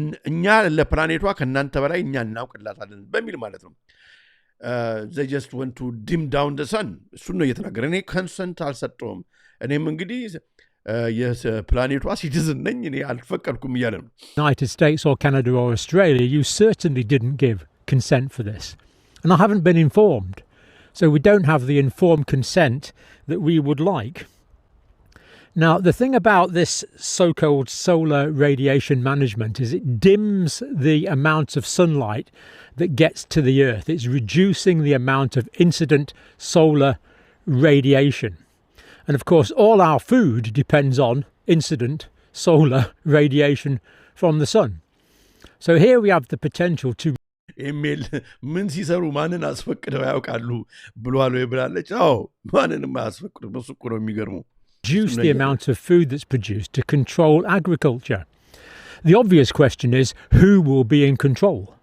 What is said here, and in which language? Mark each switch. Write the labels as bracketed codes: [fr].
[am] እኛ ለፕላኔቷ ከናንተ በላይ እኛ እናውቅላታለን በሚል ማለት ነው። [en] they just want to dim down the sun [am] እሱ ነው እየተናገረ። እኔ ኮንሰንት አልሰጠውም፣ እኔም እንግዲህ የፕላኔቷ ሲቲዝን ነኝ፣ እኔ አልፈቀድኩም እያለ ነው። [en] United States or Canada or Australia, you certainly didn't give consent for this. And I haven't been informed. So we don't have the informed consent that we would like. Now, the thing about this so-called solar radiation management is it dims the amount of sunlight that gets to the Earth. It's reducing the amount of incident solar radiation. And of course, all our food depends on incident solar radiation from the sun. So here we have the potential to [am] ኢሜል ምን ሲሰሩ ማንን አስፈቅደው ያውቃሉ ብሏል ወይ ብላለች። አዎ ማንንም አያስፈቅዱ። በሱ እኮ ነው የሚገርመው። [en] reduce the amount of food that's produced to control agriculture. The obvious question is, who will be in control?